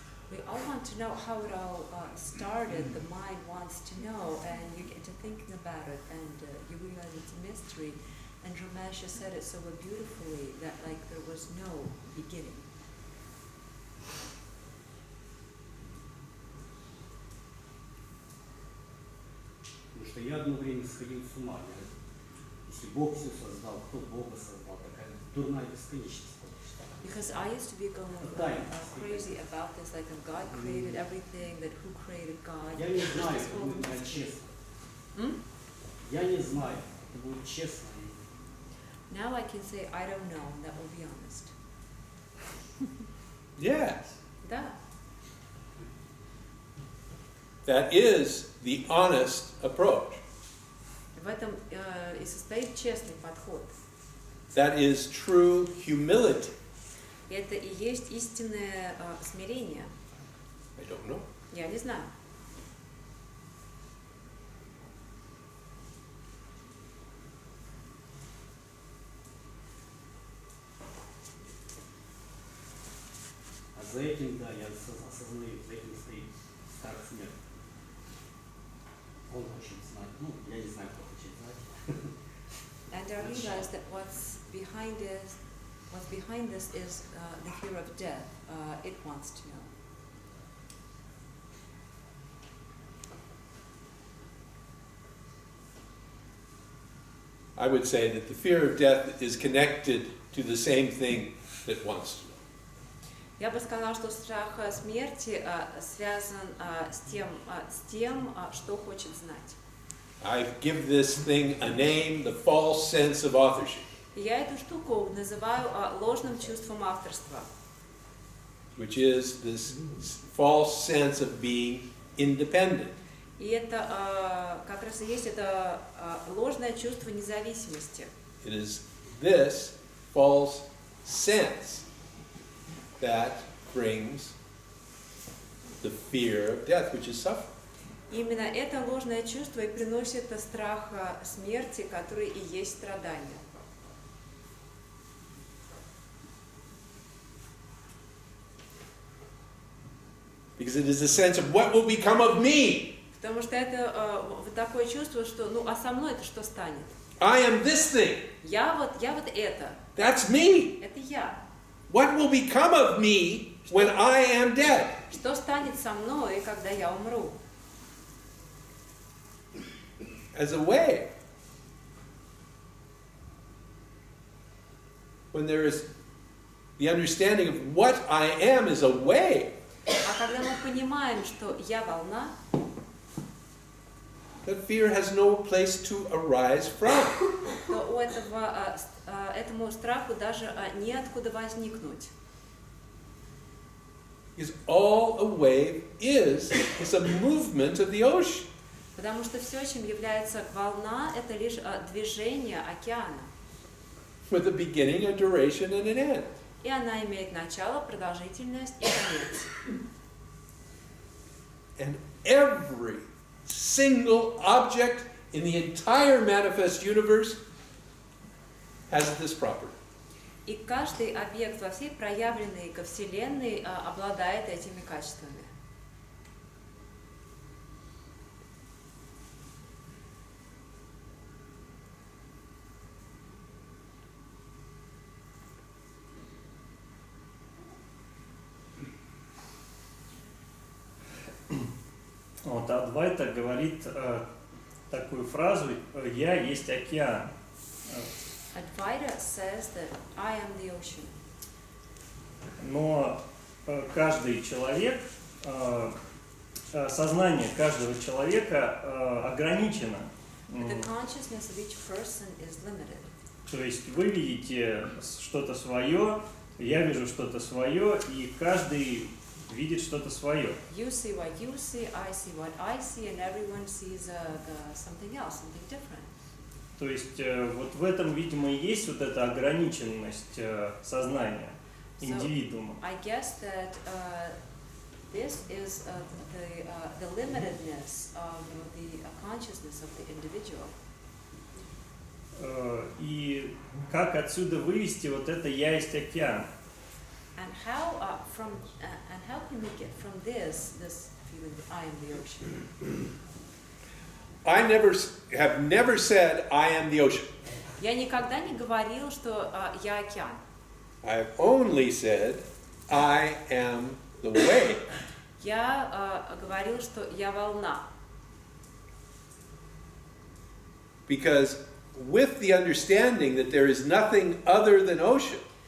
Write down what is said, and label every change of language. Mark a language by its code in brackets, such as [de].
[en] We all want to know how it all started. The mind wants to know, and you get to thinking about it, and you realize it's a mystery. And Ramesh said it so beautifully that like there was no beginning. [ru] Потому что я одно время сходил с ума. Я Если Бог все создал, кто Бога создал? Такая дурная бесконечность. [en] Because I used to be going crazy about this, like if God created everything, that who created God? [ru] Я не знаю, это будет честно. Я не знаю, это будет честно. [en] Now I can say I don't know, and that will be honest. Yes. [ru] Да. [en] That is the honest approach. [ru] В этом и состоит честный подход. [en] That is true humility. [ru] Это и есть истинное смирение. [en] I don't know. [ru] Я не знаю. А за этим, да, я осознаю, за этим стоит страх смерти. Он хочет знать, ну, я не знаю, кто хочет знать. [en] And I realize that what's behind this is the fear of death. It wants to know. I would say that the fear of death is connected to the same thing that wants to know. [ru] Я бы сказала, что страх смерти связан с тем, что хочет знать. [en] I give this thing a name, the false sense of authorship. [ru] И я эту штуку называю ложным чувством авторства. [en] Which is this false sense of being independent. [ru] И это как раз и есть это ложное чувство независимости. [en] It is this false sense that brings the fear of death, which is suffering. [ru] Именно это ложное чувство и приносит страх смерти, который и есть страдание. [en] Because it is a sense of what will become of me. [ru] Потому что это такое чувство, что а со мной это что станет? [en] I am this thing. [ru] Я вот это. [en] That's me. [ru] Это я. [en] What will become of me when I am dead? [ru] Что станет со мной, когда я умру? [en] As a wave. When there is the understanding of what I am is a wave. [ru] А когда мы понимаем, что я волна, [en] that fear has no place to arise from. [ru] то у этому страху даже неоткуда возникнуть. [en] Because all a wave is a movement of the ocean. [ru] Потому что все, чем является волна, это лишь движение океана. [en] With a beginning, a duration, and an end. [ru] И она имеет начало, продолжительность и конец. [en] And every single object in the entire manifest universe has this property. [ru] И каждый объект во всей проявленной ко Вселенной обладает этими качествами. Вот Адвайта говорит такую фразу: «Я есть океан». [en] Advaita says that I am the ocean. [ru] Но каждый человек, сознание каждого человека ограничено. [en] The consciousness of each person is limited. [ru] То есть вы видите что-то свое, я вижу что-то свое, и каждый видит что-то свое. [en] You see what you see, I see what I see, and everyone sees something else, something different. [ru] То есть вот в этом, видимо, и есть вот эта ограниченность сознания индивидуума. [en] I guess that this is the limitedness of the consciousness of the individual. [ru] И как отсюда вывести вот это «я есть океан»? [en] And how can we get from this feeling that I am the ocean? I have never said I am the ocean. [ru] Я никогда не говорил, что я океан. [en] I have only said I am the wave. [ru] Я говорил, что я волна. [en] Because with the understanding that there is nothing other than ocean,